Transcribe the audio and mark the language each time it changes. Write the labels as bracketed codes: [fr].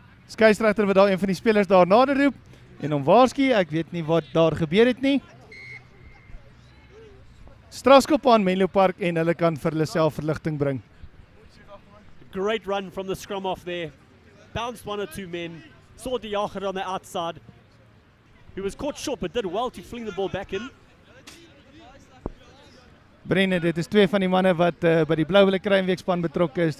[af] Skeieregter wat daar een van die spelers daar nader roep en hom waarsku, ek weet nie wat daar gebeur het nie. Strafskop aan Menlopark en hulle kan vir hulle self verligting bring. [en] Great run from the scrum off there. Bounced 1 or 2 men. Saw De Jager on the outside. He was caught short but did well to fling the ball back in. [af] Brennan, dit is 2 van die manne wat by die Blauwille Kruinweekspan betrokke is.